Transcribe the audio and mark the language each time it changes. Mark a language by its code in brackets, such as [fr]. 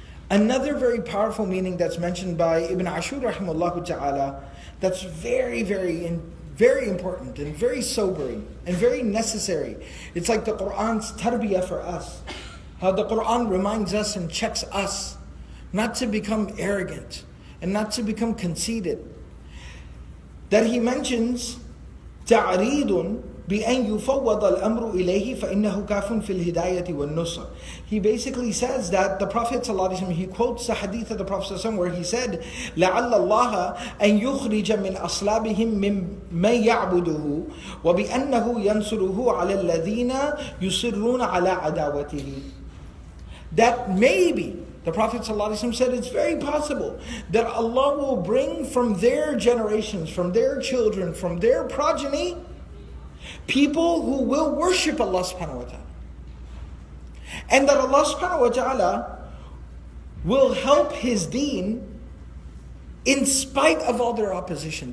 [en] Another very powerful meaning that's mentioned by Ibn Ashur rahimahullah ta'ala, that's very, very important and very sobering and very necessary. It's like the Qur'an's tarbiyah for us. How the Qur'an reminds us and checks us not to become arrogant and not to become conceited. That he mentions ta'reedun [ar] بأن يفوض الأمر إليه فإنه كاف في الهداية والنصر. [en] He basically says that the Prophet ﷺ, he quotes the hadith of the Prophet ﷺ where he said [ar] لعل الله أن يخرج من أصلابهم من يعبده وبأنه ينصره على الذين يصرون على عداوته. [en] That maybe, the Prophet ﷺ said, it's very possible that Allah will bring from their generations, from their children, from their progeny, people who will worship Allah subhanahu wa ta'ala. And that Allah subhanahu wa ta'ala will help His deen in spite of all their opposition.